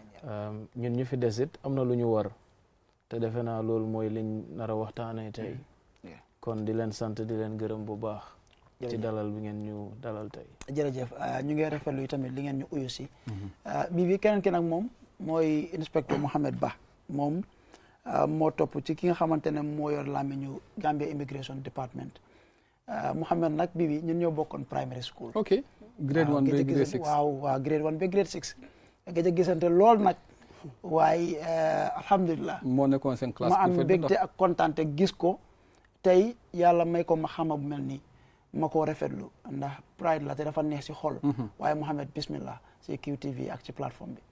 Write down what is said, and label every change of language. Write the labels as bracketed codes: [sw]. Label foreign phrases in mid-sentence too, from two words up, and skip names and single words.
[wo] ñun ñu fi desit am na lu ñu war te defe naa loolu mooy liñ nar a waxtaanee tey kon di leen sant di leen gërëm bu baax ci dalal bi ngeen ñu dalal tey jërëjëf ñu ngi rafetlu tamit li ngeen ñu uyu si bi keneen ki nag moom mooy inspecteur Mohamed Bah moom moo topp ci ki nga xamante ne moo yor làmmiñu Gambia Immigration Department Mohamed nag bi ñun ñoo bokkoon [en] primary school [wo] ok grade 1 ba grade 6 waaw grade 1 ba grade 6 gëj a gisante lool nag waaye alhamdulilah moo nekkoon seen classe ma am mbégte ak kontaante gis ko tey yàlla may ko ma xama bu mel nii ma ko rafetlu ndax pride la te dafa neex si xol waaye Mohamed bismillah si QTV ak ci plateforme bi